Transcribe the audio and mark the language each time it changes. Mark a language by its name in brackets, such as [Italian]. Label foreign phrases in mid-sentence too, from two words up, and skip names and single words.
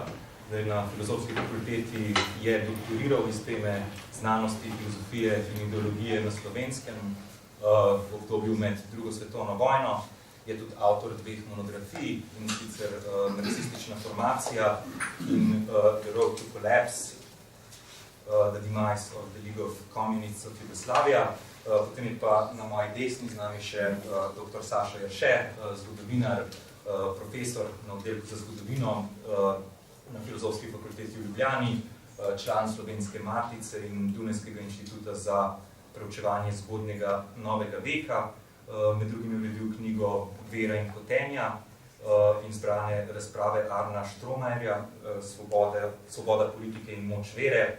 [Slovenian] Na Filozofski fakulteti je doktoriral iz teme znanosti, filozofije in ideologije na Slovenskem v obdobju med drugo svetovno vojno. Je tudi avtor dveh monografij, in sicer Marksistična formacija in The Road to Collapse, The Demise of the League of Communists of Yugoslavia. Potem je pa na moji desni z nami še dr. Saša Jerše, zgodovinar, profesor na oddelku za zgodovino na Filozofski fakulteti v Ljubljani, član Slovenske matice in Dunajskega inštituta za preučevanje zgodnjega novega veka, med drugim je vedel knjigo Vera in hotenja in zbrane razprave Arna Štromajerja, Svoboda politike in moč vere.